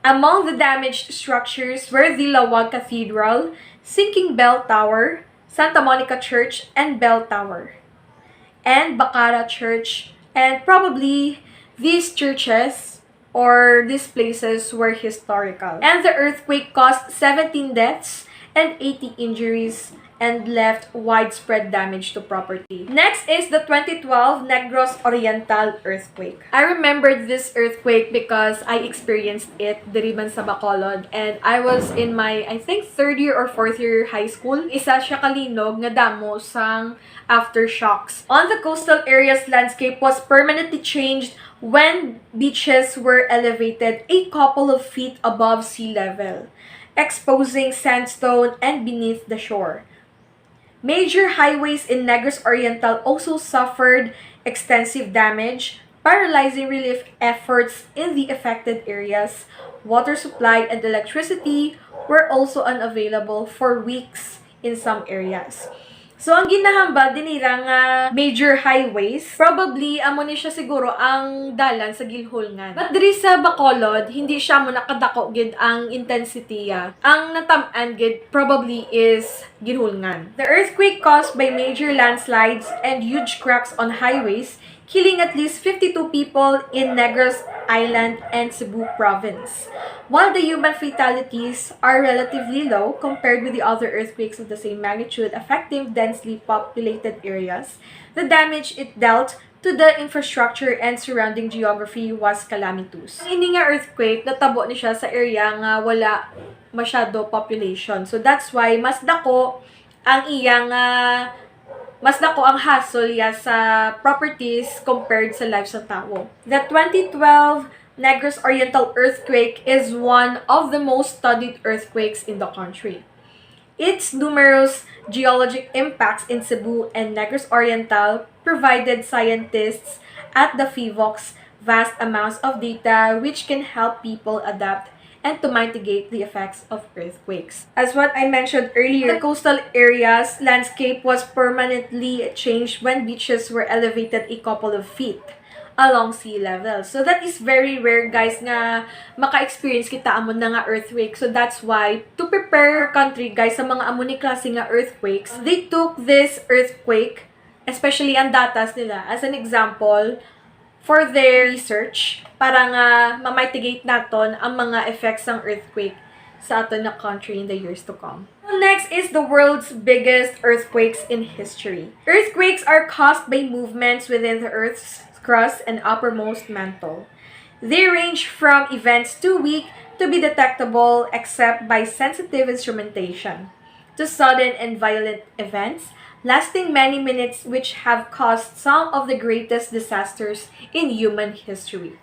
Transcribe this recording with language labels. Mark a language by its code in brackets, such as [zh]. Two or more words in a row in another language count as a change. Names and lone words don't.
[en] Among the damaged structures were the Lawag Cathedral, Sinking Bell Tower, Santa Monica Church and Bell Tower, and Bacara Church, and probably these churches or these places were historical. And the earthquake caused 17 deaths and 80 injuries and left widespread damage to property. Next is the 2012 Negros Oriental Earthquake. I remembered this earthquake because I experienced it [hil] diri man sa Bacolod [en] and I was in my, I think, 3rd year or 4th year high school. [hil] Isa siya kalinog nga damo sang aftershocks. [en] On the coastal area's landscape was permanently changed when beaches were elevated a couple of feet above sea level, exposing sandstone and beneath the shore. Major highways in Negros Oriental also suffered extensive damage, paralyzing relief efforts in the affected areas. Water supply and electricity were also unavailable for weeks in some areas. So, [hil] ang ginahambal dinira nga [en] major highways, [hil] probably amo ni siya siguro ang dalan sa gilhulngan. But diri sa Bacolod, hindi siya mo nakadako gid ang intensity ya. Ang natam-an gid [en] probably is [hil] gilhulngan. [en] The earthquake caused by major landslides and huge cracks on highways, killing at least 52 people in Negros Island and Cebu province. While the human fatalities are relatively low compared with the other earthquakes of the same magnitude affecting densely populated areas, the damage it dealt to the infrastructure and surrounding geography was calamitous. [hil] Ini nga earthquake, natabo ni siya sa area nga wala masyado population. [en] So that's why [hil] mas dako ang iyang hassle ya sa properties compared sa lives sa tao. [en] The 2012 Negros Oriental Earthquake is one of the most studied earthquakes in the country. Its numerous geologic impacts in Cebu and Negros Oriental provided scientists at the PHIVOX vast amounts of data which can help people adapt and to mitigate the effects of earthquakes. As what I mentioned earlier, the coastal area's landscape was permanently changed when beaches were elevated a couple of feet along sea level. So that is very rare, guys, [hil] nga maka-experience kita amon na nga earthquake. [en] So that's why, to prepare our country, guys, [hil] sa mga amon ni klase nga earthquakes, [en] they took this earthquake, especially [hil] ang datas nila, [en] as an example, for their research, [hil] para nga ma-mitigate naton ang mga effects ng earthquake sa aton na country [en] in the years to come. Next is the world's biggest earthquakes in history. Earthquakes are caused by movements within the Earth's crust and uppermost mantle. They range from events too weak to be detectable except by sensitive instrumentation, to sudden and violent events lasting many minutes which have caused some of the greatest disasters in human history.